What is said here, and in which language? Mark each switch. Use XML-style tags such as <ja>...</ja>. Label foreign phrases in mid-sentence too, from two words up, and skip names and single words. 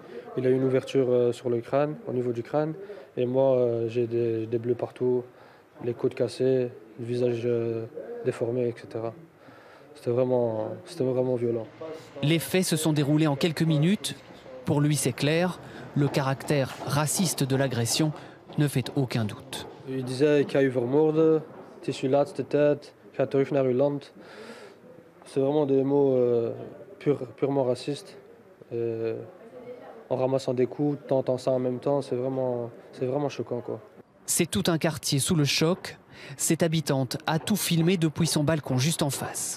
<fr>Il a eu une ouverture sur le crâne, au niveau du crâne. Et moi, j'ai des bleus partout, les côtes cassées, le visage déformé, etc. C'était vraiment violent. Les faits se sont déroulés en quelques minutes. Pour lui, c'est clair, le caractère raciste de l'agression ne fait aucun doute. Il disait</fr> <nl>« Ik ga u vermoorden, het is uw laatste tijd, ga terug naar uw land ».</nl> <fr>C'est vraiment des mots purement racistes. En ramassant des coups, tentant ça en même temps, c'est vraiment choquant, quoi. C'est tout un quartier sous le choc. Cette habitante a tout filmé depuis son balcon juste en face.</fr>